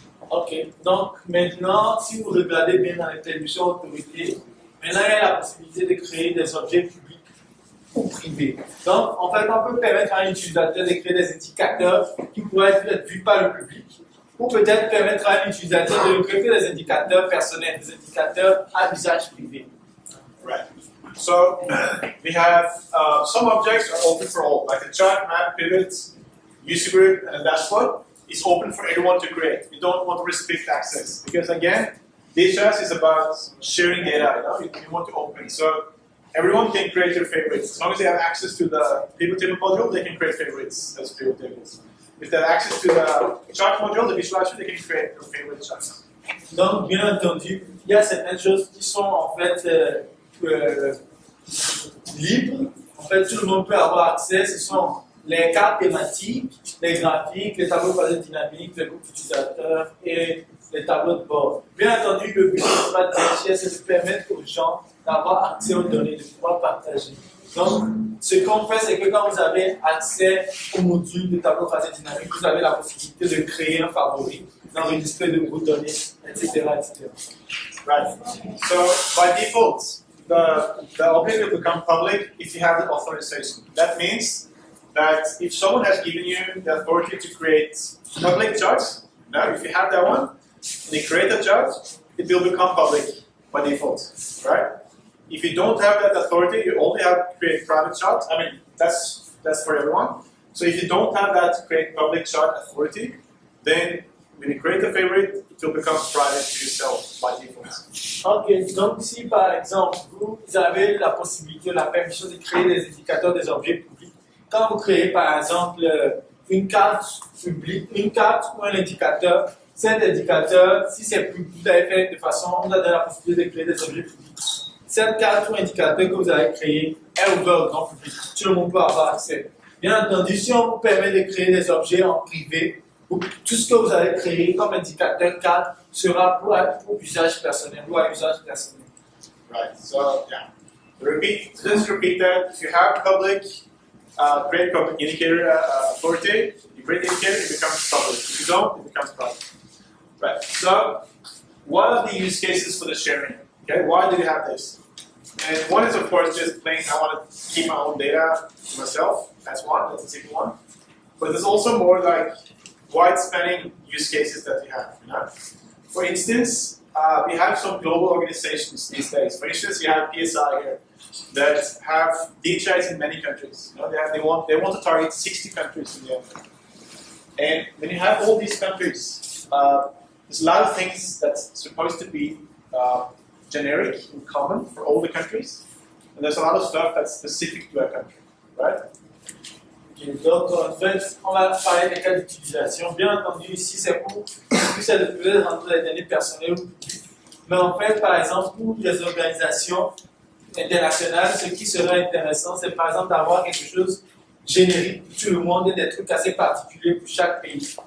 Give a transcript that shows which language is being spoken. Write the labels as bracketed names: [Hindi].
[French] Ok, donc maintenant, si vous regardez bien dans l'attribution autorité, maintenant il y a la possibilité de créer des objets publics ou privés. Donc en fait, on peut permettre à un utilisateur de créer des indicateurs qui pourraient être vus par le public, ou peut-être permettre à un utilisateur de créer des indicateurs personnels, des indicateurs à usage privé. [English] Right. So we have some objects are open for all, like a chart, map, pivot, user group, and a dashboard. Is open for everyone to create. You don't want to restrict access because again, DHIS is about sharing data, you want to open. So everyone can create their favorites. As long as they have access to the pivot table module, they can create favorites as pivot tables. If they have access to the chart module, the visualizer, they can create their favorite charts. [French] Donc, bien entendu, il y a certaines choses qui sont en fait libres. En fait, tout le monde peut avoir accès. Ce sont les cartes thématiques, les graphiques, les tableaux croisés dynamiques, les groupes d'utilisateurs et les tableaux de bord. Bien entendu, le but principal de DHIS, c'est de permettre aux gens d'avoir accès aux données, de pouvoir partager. Donc, ce qu'on fait, c'est que quand vous avez accès au module de tableau croisé dynamique, vous avez la possibilité de créer un favori, d'enregistrer de vos données, etc., etc. [English] Right. So by default, the object will become public if you have the authorization. That means that if someone has given you the authority to create public charts, now if you have that one, and you create a chart, it will become public by default, right? If you don't have that authority, you only have to create private charts. I mean, that's for everyone. So if you don't have that create public chart authority, then when you create a favorite, it will become private to yourself by default. Ok, donc si par exemple vous avez la possibilité, la permission de créer des indicateurs des objets publics, quand vous créez par exemple une carte publique, une carte ou un indicateur, cet indicateur, si c'est plus, vous avez fait de façon, on a donné la possibilité de créer des objets publics. Cette carte ou indicateur que vous avez créé est ouvert au grand public. Tout le monde peut avoir accès. Bien entendu, si on vous permet de créer des objets en privé, tout ce que vous avez créé comme indicateur carte sera pour usage personnel ou à usage personnel. Right. So yeah. Just repeat that. If you have public, create public indicator authority, you create indicator, it becomes public. If you don't, it becomes private. Right. So what are the use cases for the sharing? Okay. Why do you have this? And one is, of course, just plain, I want to keep my own data to myself. That's one, that's a simple one. But there's also more like wide-spanning use cases that you have. For instance, we have some global organizations these days. For instance, you have PSI here that have DHIS in many countries. They want to target 60 countries in the end. And when you have all these countries, there's a lot of things that's supposed to be generic and common for all the countries, and there's a lot of stuff that's specific to a country, right? [French] Okay, donc en fait, on va parler des cas d'utilisation. Bien entendu, ici c'est pour plus de rentrer les données personnelles ou publiques. Mais en fait, par exemple, pour les organisations internationales, ce qui serait intéressant, c'est par exemple d'avoir quelque chose générique pour tout le monde et des trucs assez particuliers pour chaque pays.